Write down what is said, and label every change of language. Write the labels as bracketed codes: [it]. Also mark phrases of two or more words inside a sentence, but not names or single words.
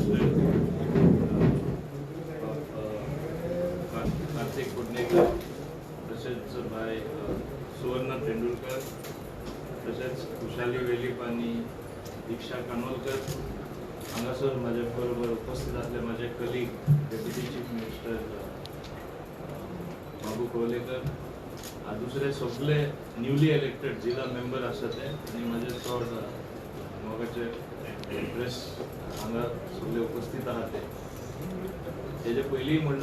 [kok] कार्तिक कुडणेकर तसेच भाई सुवर्ण तेंडुलकर तसेच खुशाली वेलीप आणि दीक्षा कानोलकर हांगासर माझ्या बरोबर उपस्थित असले माझे [en] colleague deputy chief minister [kok] बाबू कोलेकर दुसरे सगळे [en] newly elected [kok] जिल्हा मेंबर आसा ते आणि माझे चड मोगाचे प्रेस हांगा सगळे उपस्थित आहात तेजे पयलीं म्हणला